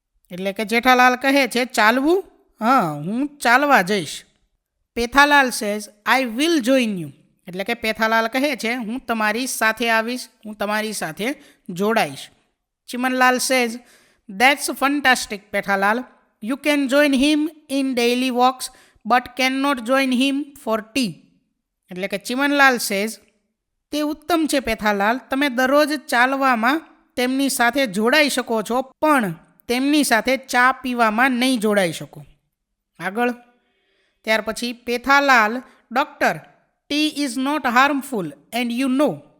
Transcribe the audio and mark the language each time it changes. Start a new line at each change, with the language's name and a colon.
Gujarati: એટલે કે જેઠાલાલ કહે છે ચાલવું, હું ચાલવા જઈશ. Pethalal
English: Says I will join you.
Gujarati: એટલે કે પેથાલાલ કહે છે હું તમારી સાથે આવીશ, હું તમારી સાથે જોડાઈશ.
English: Chimanlal says that's fantastic Pethalal. You can join him in daily walks but cannot join him for tea.
Gujarati: એટલે કે ચિમનલાલ સેઝ તે ઉત્તમ છે પેથાલાલ, તમે દરરોજ ચાલવામાં તેમની સાથે જોડાઈ શકો છો પણ તેમની સાથે ચા પીવામાં નહીં જોડાઈ શકો. આગળ ત્યાર પછી
English: Pethalal doctor tea is not harmful and you know.